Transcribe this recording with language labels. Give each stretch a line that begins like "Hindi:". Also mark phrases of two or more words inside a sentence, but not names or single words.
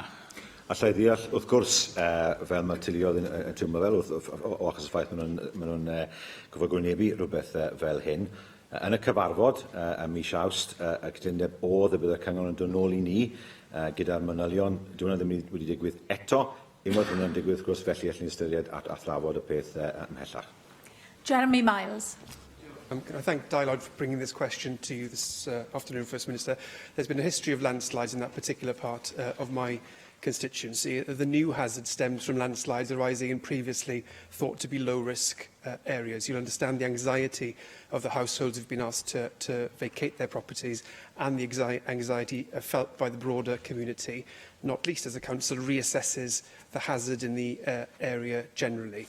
Welsh: Allai ddeall, wrth gwrs, fel mae'r teuluoedd yn teimlo fel, o achos y ffaith maen nhw'n gyfagwynebu rhywbeth fel hyn, Yn y cyfarfod, ym mis Awst, y cytundeb oedd y bydd y cyngor yn dod nôl i ni gyda'r manylion. Dwi'n ddim wedi digwydd eto. Unwaith hwnna'n digwydd, gwrs, felly allwn ni ystyried a thrafod y peth ymhellach. Jeremy Miles.
English: Can I thank Dialogue for bringing this question to you this afternoon, First Minister. There's been a history of landslides in that particular part of my constituency. The new hazard stems from landslides arising in previously thought to be low-risk areas. You'll understand the anxiety of the households who've been asked to vacate their properties and the anxiety felt by the broader community, not least as the Council reassesses the hazard in the area generally.